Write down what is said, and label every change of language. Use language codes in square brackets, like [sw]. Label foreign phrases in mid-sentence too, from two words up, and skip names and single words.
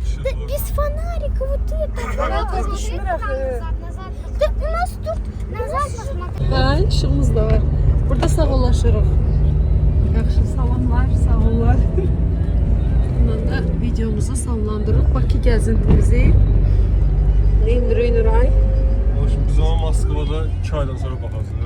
[ru] Без фонарика вот это. [az] Fanatik düşmür axı. [ru] Да у нас тут назад посмотри. [az] Hə, işığımız da var. Burada sağollaşırıq. Yaxşı, salamlar, sağ ollar. Bundan da videomuzu sonlandırırıq. Bakı gəzintimizi. Neyim Nuray? [tr] Şimdi biz ama Moskvada 2 aydan sonra bakacağız.